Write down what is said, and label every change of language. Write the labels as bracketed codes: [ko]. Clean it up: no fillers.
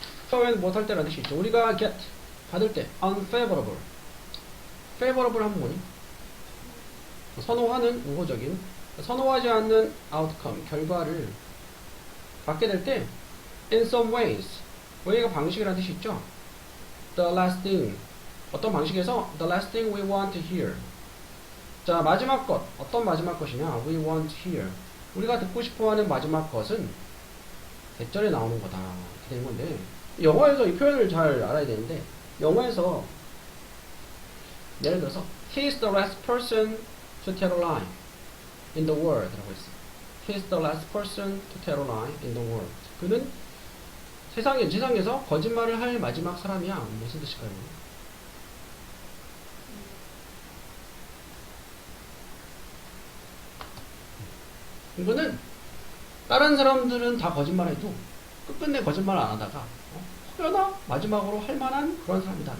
[ko] 처음에는 뭐 할 때라는 뜻이 있죠. 우리가 get 받을 때 unfavorable, favorable 하면 뭐니? 선호하는 우호적인, 선호하지 않는 outcome 결과를 받게 될 때 in some ways, way가 방식이라는 뜻이 있죠. [en] The last thing, [ko] 어떤 방식에서 [en] the last thing we want to hear. [ko] 자, 마지막 것, 어떤 마지막 것이냐? [en] We want to hear. [ko] 우리가 듣고 싶어하는 마지막 것은 대절에 나오는 거다. 이렇게 되는 건데, 영어에서 이 표현을 잘 알아야 되는데, 영어에서 예를 들어서 [en] he is the last person to tell a lie in the world [ko] 라고 했어. [en] he is the last person to tell a lie in the world. [ko] 그는 세상에서 거짓말을 할 마지막 사람이야. 무슨 뜻일까요? 이거는 다른 사람들은 다 거짓말해도 끝끝내 거짓말 안 하다가 혹여나 마지막으로 할 만한 그런 사람이다.